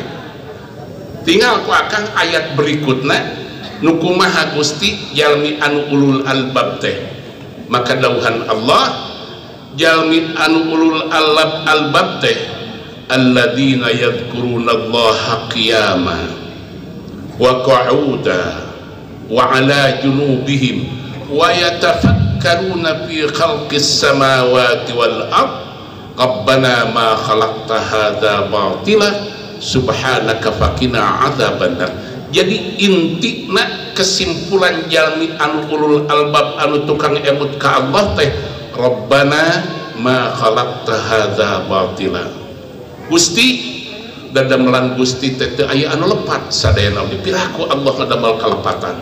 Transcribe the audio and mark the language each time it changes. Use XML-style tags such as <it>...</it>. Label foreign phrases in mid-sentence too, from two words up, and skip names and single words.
<su>Tinggal ku akal ayat berikutna nu kumaha Gusti jalmi anu</su> <ar>أولو الألباب</ar> <su>teh. Maka dawuhan Allah jalmi anu</su> <ar>أولو الألباب teh الذين يذكرون الله قياما وقعودا وعلى جنوبهم ويتفكرون في خلق السماوات والأرض ربنا ما خلقت هذا باطلا سبحانك فقنا عذاب النار.</ar> <su>Jadi intina kesimpulan jalmi anu</su> <ar>أولو الألباب</ar> <su>anu tukang emut ka Allah teh</su> <ar>ربنا ما خلقت هذا باطلا.</ar> <su>Gusti dadamelan Gusti teh teu aya anu lepat sadayana dipiraku Allah ngadamel kalepatan.</su>